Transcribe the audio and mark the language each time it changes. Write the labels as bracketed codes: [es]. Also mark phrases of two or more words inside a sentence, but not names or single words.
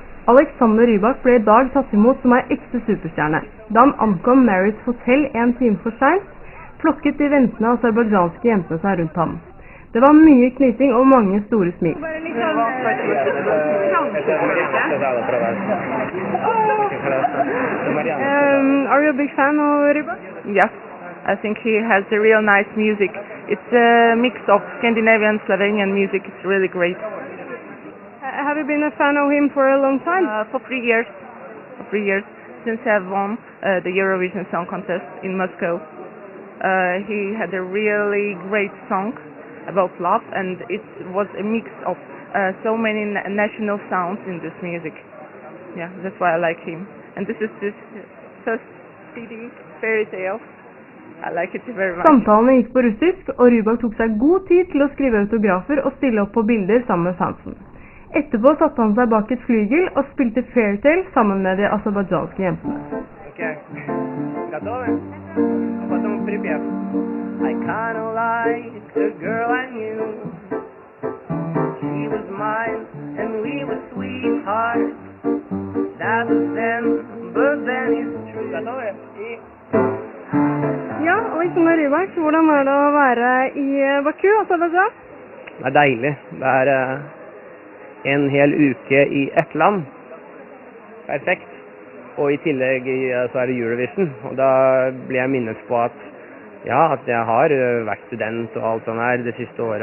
[no] Alexander Rybak ble I dag tatt imot som en ekte superstjerne. Da han ankom Marriott Hotel 1 time for sent, flokket de ventende aserbajdsjanske jentene seg rundt ham. Det var mye knising og mange store smil. [en] Are you a big fan of Rybak? Yes, I think he has a real nice music. It's a mix of Scandinavian, Slovenian music. It's really great. Have you been a fan of him for a long time? For 3 years. For 3 years since I won the Eurovision Song Contest in Moscow. He had a really great song about love, and it was a mix of so many national sounds in this music. Yeah, that's why I like him. And this is this first CD fairy tale. I like it very much. [no] Samtalene gikk på russisk, og Rybak tok seg god tid til å skrive autografer og stille opp på bilder sammen med fansen. Etterpå satte han seg bak et flygel og spilte Fairytale sammen med de aserbajdsjanske jentene. [ru] Okay. Готовы? А потом припев. [en] I kinda like the girl I knew. She was mine and we were sweethearts. That was then, but then it's true. [ru] Готовы? [no] Ja, Alexander Rybak, hvordan var det å være i Baku, Aserbajdsjan? Det er deilig. Det er en hel uke i ett land. Perfekt. Og i tillegg så er det Eurovision. Og da blir jeg minnet på at ja, at jeg har vært student og alt sånt her det siste året.